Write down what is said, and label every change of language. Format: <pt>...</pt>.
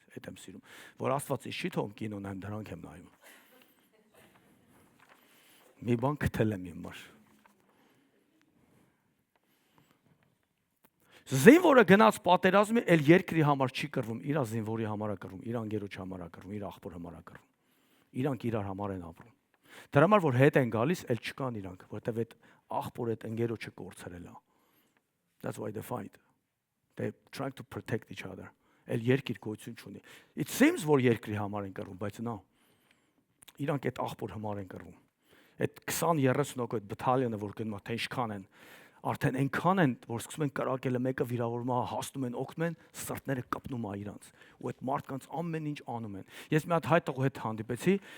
<hy>Այդ եմ սիրում։ Որ Աստված իշխի թողում կինոն եմ դրանք եմ նայում։ Մի բան գտել եմ իմ մար։ Զինվորը գնաց պատերազմի, էլ երկրի համար չի կռվում, իր զինվորի համար է կռվում, իր անգերոջ համար է կռվում, իր աղբոր համար է կռվում։ Իրանք իրար համար են ապրում։ Դրա համար որ հետ են գալիս, էլ չկան իրանք, որտեվ այդ աղբորը այդ անգերոջը կորցրել է։</hy> <en>That's why they fight. They trying to protect each other.</en> <hy>El երկիր գոյություն չունի։</hy> <en>It seems</en> <hy>որ երկրի համար են կռվում, բայց նա իրանք այդ աղբոր համար են կռվում։ Այդ 20-30 հոգու այդ բթալիոնը որ գնում է, թե ինչքան են, արդեն այնքան են, որ սկսում են կրակելը, մեկը վիրավորվում է, հասնում են, օգնում են, սրտները կպնում է իրանց։ Ու այդ մարդկանց ամեն ինչ անում են։ Ես մի հատ հայ տղու հետ հանդիպեցի,</hy>